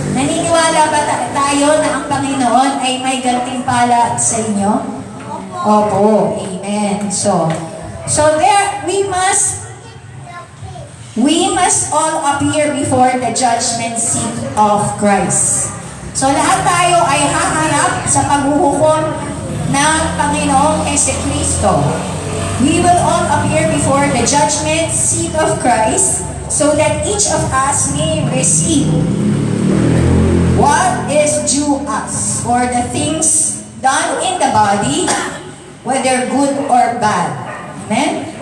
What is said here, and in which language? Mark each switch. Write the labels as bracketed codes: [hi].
[tl] Naniniwala ba tayo na ang Panginoon ay may gantimpala sa inyo? Opo. Amen. [en] So there, we must all appear before the judgment seat of Christ. [tl] So lahat tayo ay haharap sa paghuhukom ng Panginoong Jesucristo. [en] We will all appear before the judgment seat of Christ so that each of us may receive what is due us for the things done in the body, whether good or bad. Amen?